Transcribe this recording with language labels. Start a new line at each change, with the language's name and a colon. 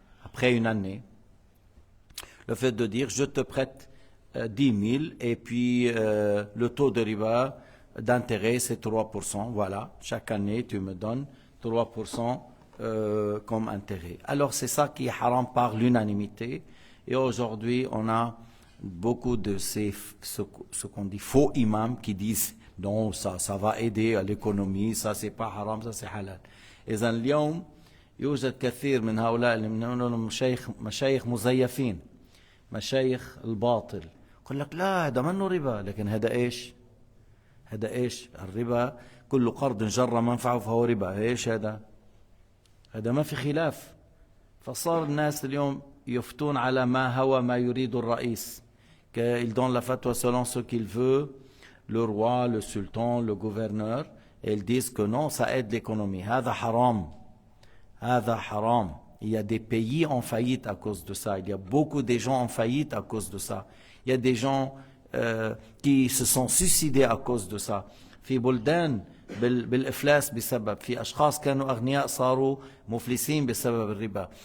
French: Après une année, le fait de dire je te prête 10 000 et puis le taux de riba d'intérêt c'est 3%, voilà, chaque année tu me donnes 3% comme intérêt. Alors c'est ça qui est haram par l'unanimité et aujourd'hui on a beaucoup de ce qu'on dit faux imams qui disent non ça va aider à l'économie, ça c'est pas haram, ça c'est halal.
Arabic: Et اليوم يوجد كثير من هؤلاء اللي منهم مشايخ مزيفين، مشايخ الباطل، يقول لك لا هذا منه ربا، لكن هذا ايش؟ هذا ايش؟ الربا كل قرض جر منفعه فهو ربا. ايش هذا؟ هذا ما في خلاف. فصار الناس اليوم يفتون على ما يريد الرئيس.
French: Ils donnent la fatwa selon ce qu'il veut, le roi, le sultan, le gouverneur, et ils disent que non, ça aide l'économie.
Arabic: هذا حرام. هذا حرام.
French: Il y a des pays en faillite à cause de ça. Il y a beaucoup de gens en faillite à cause de ça. Il y a des gens qui se sont suicidés à cause de ça.
Arabic: في بلدان بالإفلاس بسبب، في أشخاص كانوا أغنياء صاروا مفلسين بسبب الربا.